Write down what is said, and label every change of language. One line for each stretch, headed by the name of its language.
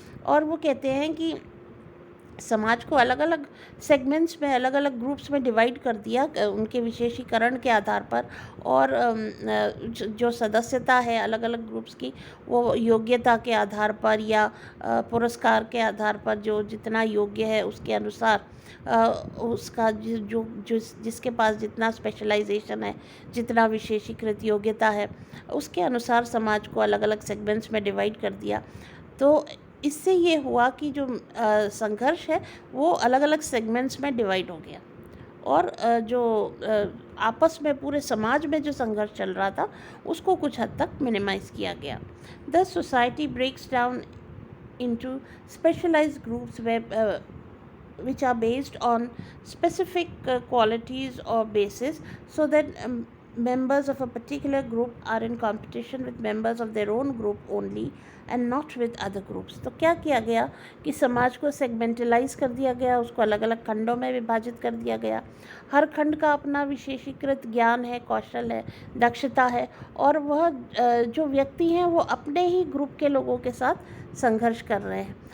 Hindi: और वो कहते हैं कि समाज को अलग अलग सेगमेंट्स में, अलग अलग ग्रुप्स में डिवाइड कर दिया उनके विशेषीकरण के आधार पर, और जो सदस्यता है अलग अलग ग्रुप्स की, वो योग्यता के आधार पर या पुरस्कार के आधार पर, जो जितना योग्य है उसके अनुसार उसका जिसके पास जितना स्पेशलाइजेशन है, जितना विशेषीकृत योग्यता है, उसके अनुसार समाज को अलग अलग सेगमेंट्स में डिवाइड कर दिया। तो इससे ये हुआ कि जो संघर्ष है वो अलग अलग सेगमेंट्स में डिवाइड हो गया, और जो आपस में पूरे समाज में जो संघर्ष चल रहा था उसको कुछ हद तक मिनिमाइज़ किया गया।
English: The society breaks down into specialised groups which are based on specific qualities or basis, so that members of a particular group are in competition with members of their own group only and not with other groups.
Hindi: तो क्या किया गया कि समाज को सेगमेंटलाइज कर दिया गया, उसको अलग अलग खंडों में विभाजित कर दिया गया। हर खंड का अपना विशेषीकृत ज्ञान है, कौशल है, दक्षता है, और वह जो व्यक्ति हैं वो अपने ही ग्रुप के लोगों के साथ संघर्ष कर रहे हैं।